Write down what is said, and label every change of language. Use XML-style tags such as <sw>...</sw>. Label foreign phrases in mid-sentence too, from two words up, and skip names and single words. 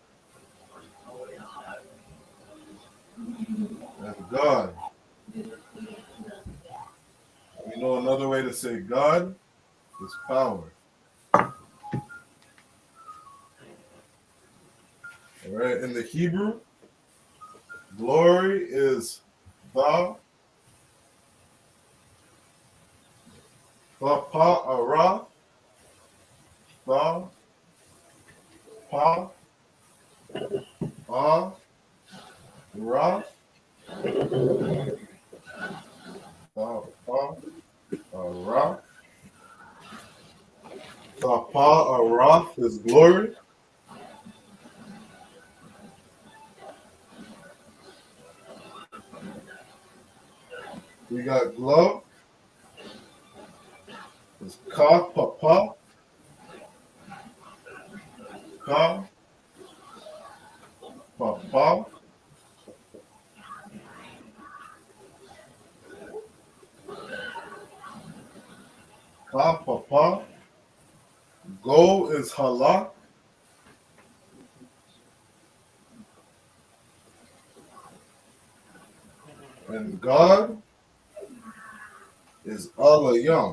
<en>And God. You know another way to say God is power. All right. In the Hebrew, glory is tha, pa ara, tha, pa, a, ra, tha, pa, ara. Tha, pa, ara is glory. We got glove. It's ka, pa, ka, pa, ka, pa. Go is halak. And God is alayam.</en>